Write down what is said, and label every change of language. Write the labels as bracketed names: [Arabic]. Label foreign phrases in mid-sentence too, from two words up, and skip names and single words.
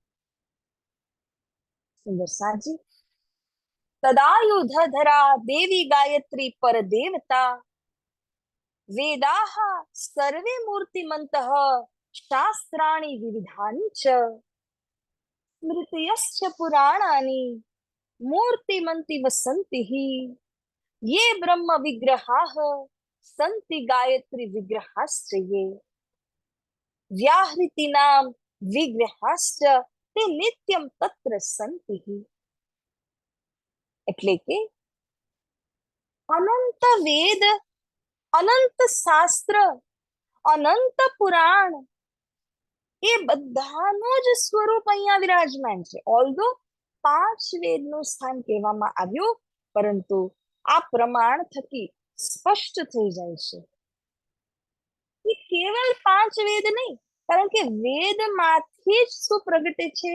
[Sanskrit] સુંદર સાજી, તદાયુધ ધરા દેવી ગાયત્રી પર દેવતા, વેદાહ સર્વે મૂર્તિમંત શાસ્ત્રાણી વિવિધાની ચ, સ્મૃતયશ્ચ પુરાણાની મૂર્તિમંતિ વસંતિ, ये ब्रह्म विग्रहाः सन्ति गायत्री विग्रहाश्च ये, व्याहृतीनां विग्रहाश्च ते नित्यं तत्र सन्ति. [Gujarati] એટલે કે અનંત વેદ, અનંત શાસ્ત્ર, અનંત પુરાણ એ બધાનું જ સ્વરૂપ અહીંયા વિરાજમાન છે. ઓલ્ધો 5 વેદનું સ્થાન કહેવામાં આવ્યું, પરંતુ આ પ્રમાણ થકી સ્પષ્ટ થઈ જાય છે કે કેવલ 5 વેદ નહીં, કારણ કે વેદમાંથી જ શું પ્રગટે છે?